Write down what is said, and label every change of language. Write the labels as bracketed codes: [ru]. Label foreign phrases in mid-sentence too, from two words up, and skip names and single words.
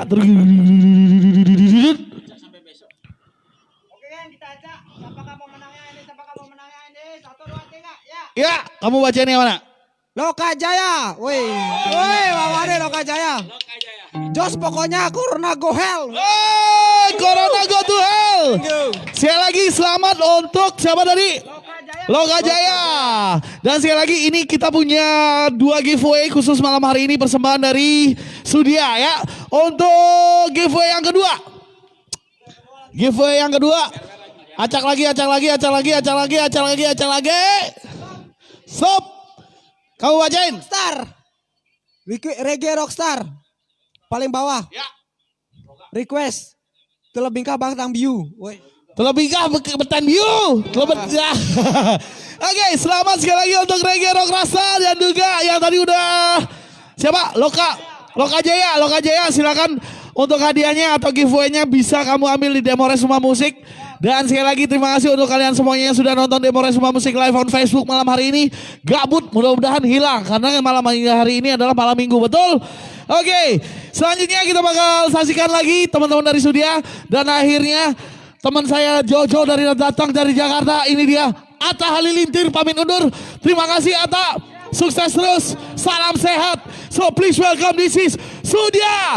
[id] Oke kan kita acak. Siapa kamu menangnya ini? Siapa kamu menangnya ini? 1, 2, 3 ya. Ya, kamu bacain yang mana? Loka Jaya. Woi, Mama deh Loka Jaya. Jos pokoknya Corona [en] go hell. Corona go to hell. [id] Sekali lagi selamat untuk siapa tadi? Loka Jaya. Dan sekali lagi ini kita punya 2 giveaway khusus malam hari ini persembahan dari Sudia ya. Untuk giveaway yang kedua. Giveaway yang kedua. Acak lagi. Stop. Kamu bacain. Star. Reggae Rockstar. Paling bawah. Ya. Request. Telebingkah Bang Biu. Woi. Terlebihkah betan biu. Ya. Oke, selamat sekali lagi untuk Reggae Rock Rasa dan juga yang tadi udah siapa? Loka Jaya silakan untuk hadiahnya atau giveaway-nya bisa kamu ambil di Demores Rumah Musik. Dan sekali lagi terima kasih untuk kalian semuanya yang sudah nonton Demores Rumah Musik [en] live on Facebook [id] malam hari ini. Gabut mudah-mudahan hilang karena malam hari ini adalah malam minggu, betul? Oke, selanjutnya kita bakal saksikan lagi teman-teman dari Sudia dan akhirnya teman saya Jojo datang dari Jakarta. Ini dia Atta Halilintar pamit undur. Terima kasih Atta. Sukses terus. Salam sehat. [en] So please welcome, this is Sudia.